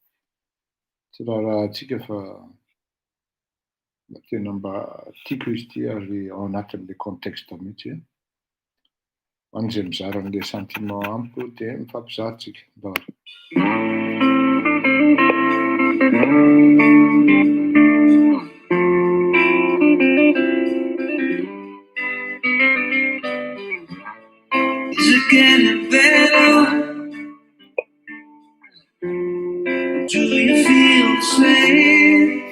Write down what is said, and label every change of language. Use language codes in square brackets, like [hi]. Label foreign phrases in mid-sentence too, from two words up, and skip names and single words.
[mg] Tsy raha antsika fa tena mba tiako izy ty ary ao anatin'ilay contexte mihitsy. Ho an'izay mizara an'ilay sentiment amiko dia mifampizaha tsika. [en] Is it getting better? Do you feel the same?